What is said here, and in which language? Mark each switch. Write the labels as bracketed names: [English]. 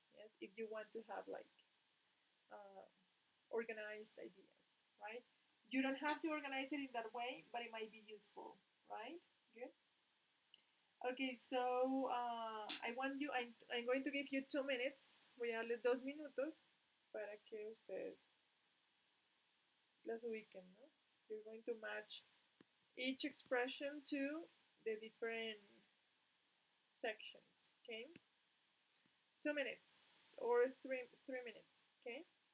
[English] Yes, if you want to have like uh, organized ideas, right? You don't have to organize it in that way, but it might be useful, right? Good. Okay, so I'm going to give you 2 minutes. [Spanish] Voy a darle 2 minutos para que ustedes las ubiquen, ¿no? [English] You're going to match each expression to the different sections, okay? 2 minutes or three minutes, okay?